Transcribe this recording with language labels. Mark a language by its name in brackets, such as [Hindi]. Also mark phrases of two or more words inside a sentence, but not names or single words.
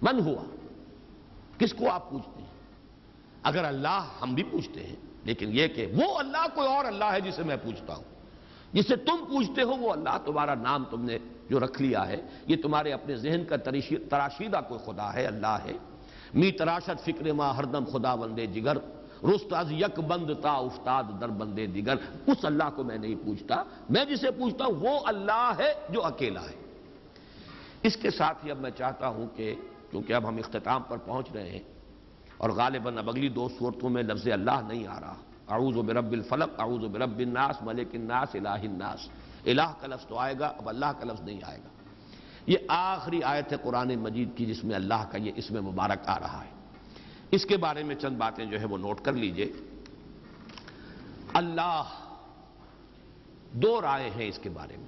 [Urdu] من ہوا، کس کو آپ پوچھتے ہیں؟ اگر اللہ ہم بھی پوچھتے ہیں، لیکن یہ کہ وہ اللہ کوئی اور اللہ ہے جسے میں پوچھتا ہوں، جسے تم پوچھتے ہو وہ اللہ، تمہارا نام تم نے جو رکھ لیا ہے یہ تمہارے اپنے ذہن کا تراشیدہ کوئی خدا ہے، اللہ ہے۔ [Persian] می تراشد فکر ما ہردم خدا بندے جگر، رست از یک بند تا افتاد در بندے دیگر، [Urdu] اس اللہ کو میں نہیں پوچھتا، میں جسے پوچھتا ہوں وہ اللہ ہے جو اکیلا ہے۔ اس کے ساتھ ہی اب میں چاہتا ہوں کہ چونکہ اب ہم اختتام پر پہنچ رہے ہیں اور غالباً اب اگلی 2 سورتوں میں لفظ اللہ نہیں آ رہا، [Arabic] اعوذ برب الفلق، اعوذ برب الناس، ملک الناس، الہ الناس، [Urdu] الہ کا لفظ تو آئے گا، اب اللہ کا لفظ نہیں آئے گا۔ یہ آخری آیت ہے قرآن مجید کی جس میں اللہ کا یہ اسم مبارک آ رہا ہے۔ اس کے بارے میں چند باتیں جو ہے وہ نوٹ کر لیجئے۔ اللہ، 2 رائے ہیں اس کے بارے میں۔